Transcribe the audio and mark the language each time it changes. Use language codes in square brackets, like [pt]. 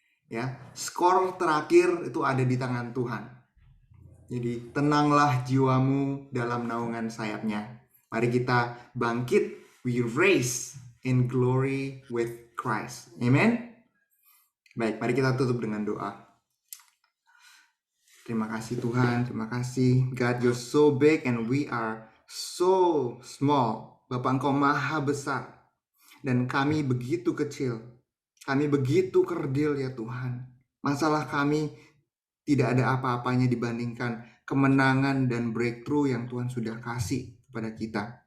[id] Ya, skor terakhir itu ada di tangan Tuhan. Jadi tenanglah jiwamu dalam naungan sayapnya. Mari kita bangkit, [en] we rise in glory with Christ. [id] Amen. Baik, mari kita tutup dengan doa. Terima kasih Tuhan, terima kasih. [en] God, you're so big and we are so small. [id] Bapa, Engkau maha besar dan kami begitu kecil. Kami begitu kerdil ya Tuhan. Masalah kami tidak ada apa-apanya dibandingkan kemenangan dan breakthrough yang Tuhan sudah kasih kepada kita.